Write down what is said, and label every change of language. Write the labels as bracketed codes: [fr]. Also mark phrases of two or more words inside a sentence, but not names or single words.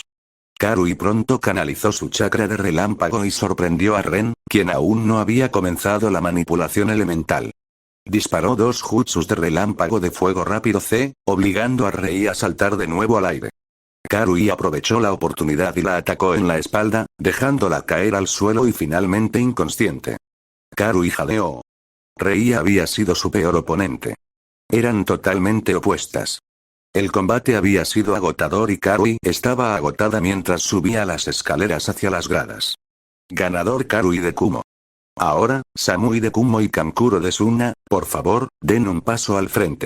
[es] Karui pronto canalizó su chakra de relámpago y sorprendió a Ren, quien aún no había comenzado la manipulación elemental. Disparó 2 jutsus de relámpago de fuego rápido C, obligando a Rei a saltar de nuevo al aire. Karui aprovechó la oportunidad y la atacó en la espalda, dejándola caer al suelo y finalmente inconsciente. Karui jadeó. Rei había sido su peor oponente. Eran totalmente opuestas. El combate había sido agotador y Karui estaba agotada mientras subía las escaleras hacia las gradas. Ganador Karui de Kumo. Ahora, Samui de Kumo y Kankuro de Suna, por favor, den un paso al frente.